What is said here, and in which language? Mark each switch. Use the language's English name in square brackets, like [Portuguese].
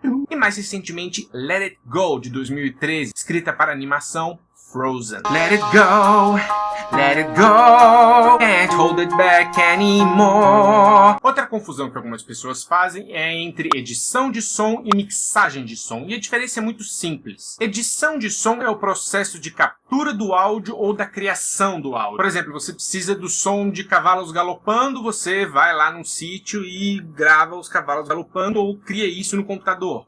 [Portuguese] E mais recentemente, Let It Go, de 2013, escrita para a animação Frozen. [English] Let it go, let it go, can't hold it back anymore. [Portuguese] Outra confusão que algumas pessoas fazem é entre edição de som e mixagem de som. E a diferença é muito simples. Edição de som é o processo de captura do áudio ou da criação do áudio. Por exemplo, você precisa do som de cavalos galopando, você vai lá num sítio e grava os cavalos galopando ou cria isso no computador.